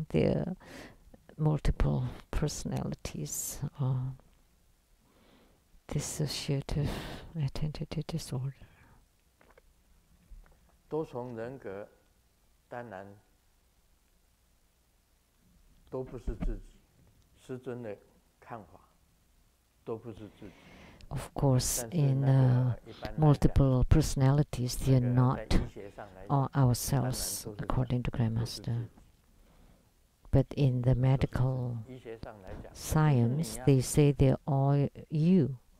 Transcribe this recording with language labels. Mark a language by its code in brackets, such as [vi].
[en] They're multiple personalities or dissociative identity disorder. [zh] 多重人格当然都不是自己，师尊的看法都不是自己。 [en] Of course, in multiple personalities, they are not ourselves, according to Grandmaster. But in the medical science, they say they're all you.